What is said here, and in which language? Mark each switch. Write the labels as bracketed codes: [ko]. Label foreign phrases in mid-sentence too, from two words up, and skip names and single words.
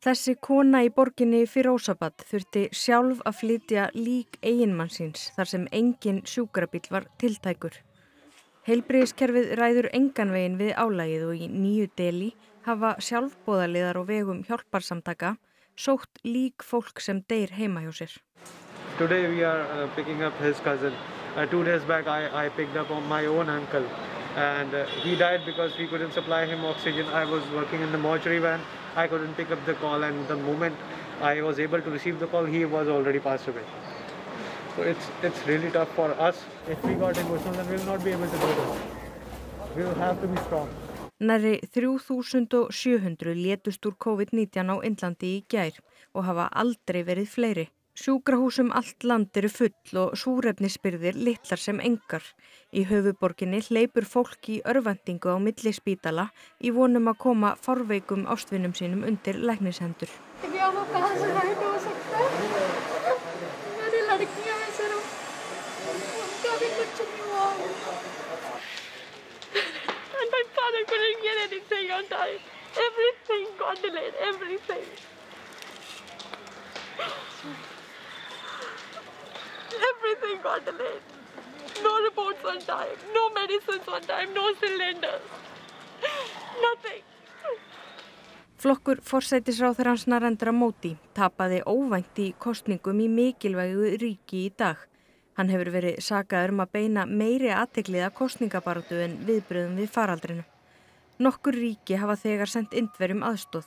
[is] Þessi kona í borginni Firozabad þurfti sjálf að flytja lík eiginmanns síns þar sem engin sjúkrabíll var tiltækur. Heilbrigðiskerfið ræður engan veginn við álagið og í Nýju Delí hafa sjálfboðaliðar á vegum hjálparsamtaka sótt lík fólk sem deyr heima hjá sér. [en] Today we are picking up his cousin. 2 days back I picked up on my own uncle and he died because we couldn't supply him oxygen. I was working in the mortuary van. I couldn't pick up the call and the moment I was able to receive the call he was already passed away. So it's really tough for us. If we got emotional then we'll not be able to do this. We'll have to be strong. [is] Nærri 3700 létust úr COVID-19 á Indlandi í gær og hafa aldrei verið fleiri. Sjúkrahúsum allt land eru full og súrefnisbirgðir litlar sem engar. Í höfuðborginni hleypur fólk í örvæntingu á milli spítala í vonum að koma fárveikum ástvinum sínum undir læknishendur. [en] And my father couldn't get anything on time. Everything got delayed, everything. Everything got delayed. No reports on time, no medicines on time, no cylinders. Nothing. [is] Flokkur forsætisráðherrans Narendra Modi tapaði óvænt í kosningum í mikilvægu ríki í dag. Hann hefur verið sakaður að beina meiri athygli að kosningabaráttu en viðbrögðum við faraldrinu. Nokkur ríki hafa þegar sent Indverjum aðstoð.